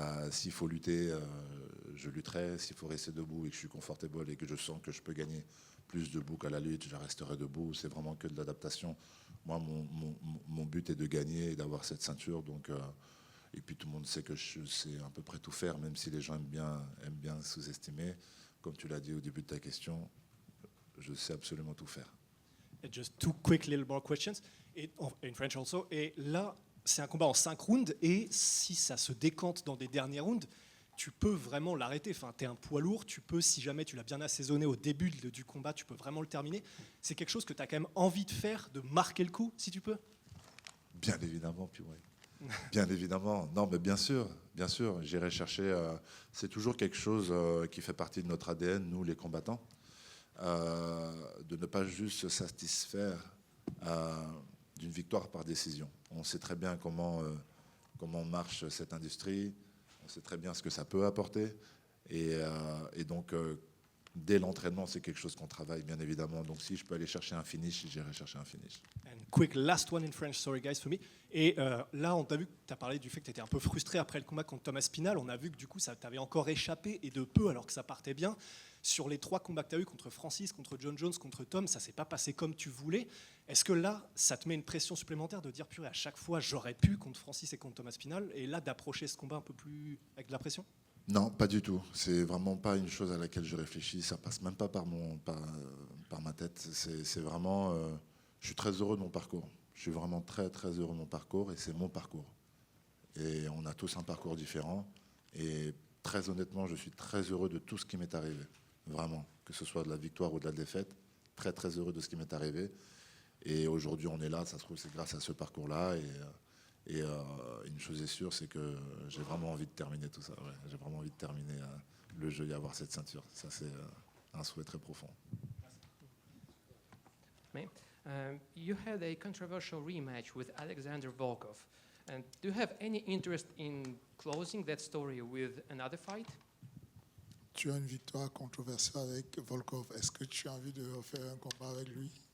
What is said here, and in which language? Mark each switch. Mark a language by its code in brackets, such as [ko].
[fr] S'il faut lutter, je lutterai. S'il faut rester debout et que je suis confortable et que je sens que je peux gagner plus debout qu'à la lutte, je resterai debout. C'est vraiment que de l'adaptation. Moi, mon but est de gagner et d'avoir cette ceinture. Donc, et puis tout le monde sait que je sais à peu près tout faire, même si les gens aiment bien sous-estimer. Comme tu l'as dit au début de ta question, je sais absolument tout faire. [en] And just two quick little more questions, in French also. [fr] Et là, c'est un combat en 5 rounds, et si ça se décante dans des derniers rounds, tu peux vraiment l'arrêter. Enfin, tu es un poids lourd, tu peux, si jamais tu l'as bien assaisonné au début du combat, tu peux vraiment le terminer. C'est quelque chose que tu as quand même envie de faire, de marquer le coup, si tu peux? Bien évidemment, puis ouais. Bien évidemment. Non, mais bien sûr, j'irai chercher. C'est toujours quelque chose qui fait partie de notre ADN, nous, les combattants, de ne pas juste se satisfaire d'une victoire par décision. On sait très bien comment marche cette industrie. On sait très bien ce que ça peut apporter. Et donc, dès l'entraînement, c'est quelque chose qu'on travaille, bien évidemment. Donc si je peux aller chercher un finish, j'irai chercher un finish. [en] And quick last one in French, sorry guys for me. [fr] Et là, on t'a vu que tu as parlé du fait que tu étais un peu frustré après le combat contre Tom Aspinall. On a vu que du coup, ça t'avait encore échappé et de peu alors que ça partait bien. Sur les 3 combats que tu as eu contre Francis, contre John Jones, contre Tom, ça s'est pas passé comme tu voulais. Est-ce que là, ça te met une pression supplémentaire de dire purée, à chaque fois, j'aurais pu contre Francis et contre Tom Aspinall, et là, d'approcher ce combat un peu plus avec de la pression? Non, pas du tout. C'est vraiment pas une chose à laquelle je réfléchis. Ça passe même pas par ma tête. C'est vraiment. Je suis très heureux de mon parcours. Je suis vraiment très très heureux de mon parcours et c'est mon parcours. Et on a tous un parcours différent. Et très honnêtement, je suis très heureux de tout ce qui m'est arrivé. Vraiment, que ce soit de la victoire ou de la défaite. Très très heureux de ce qui m'est arrivé. Et aujourd'hui, on est là. Ça se trouve, c'est grâce à ce parcours-là. Et une chose est sûre, c'est que j'ai vraiment envie de terminer tout ça. Ouais. J'ai vraiment envie de terminer le jeu et avoir cette ceinture. Ça, c'est un souhait très profond. [en] You had a controversial rematch with Alexander Volkov. And do you have any interest in closing that story with another fight? [fr] Tu as une victoire controversée avec Volkov. Est-ce que tu as envie de refaire un combat avec lui?